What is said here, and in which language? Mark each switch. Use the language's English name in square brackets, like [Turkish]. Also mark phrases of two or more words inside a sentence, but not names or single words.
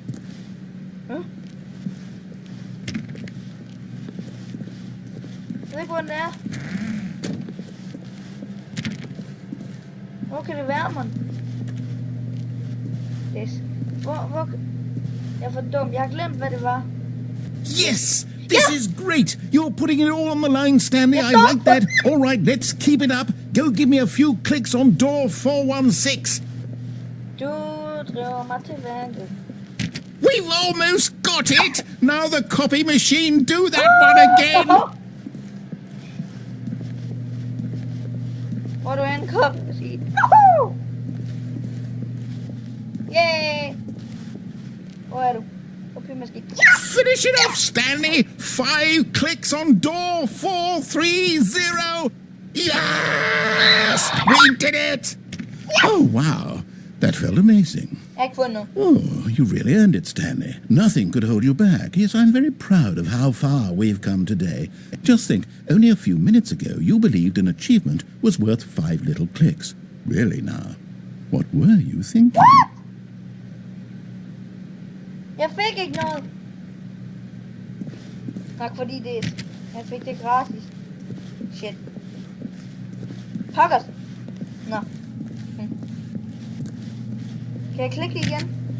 [Danish] Jeg ved ikke, hvor den er. Hvor kan det være, man? Hvor? Jeg er for dum. Jeg har glemt, hvad det var. [English] Yes! This is great. You're putting it all on the line, Stanley. I like that. All right, let's keep it up. Go give me a few clicks on door 416. [Danish] Du driver mig til vandet. [English] We've almost got it. Now the copy machine, do that one again. [Danish] Hvor du end [English] copy machine. Yay! [Danish] Hvor er du? [English] Copy machine. Finish it off, Stanley. 5 clicks on door 430. Yes! We did it! Oh, wow. That felt amazing. [Danish] Jeg har ikke fundet noget. [English] Oh, you really earned it, Stanley. Nothing could hold you back. Yes, I'm very proud of how far we've come today. Just think, only a few minutes ago, you believed an achievement was worth 5 little clicks. Really now? What were you thinking? What? [Danish] Jeg fik ikke noget. Tak fordi det. Jeg fik det gratis. Shit. Pokkers. Nå. Kan jeg klikke det igen?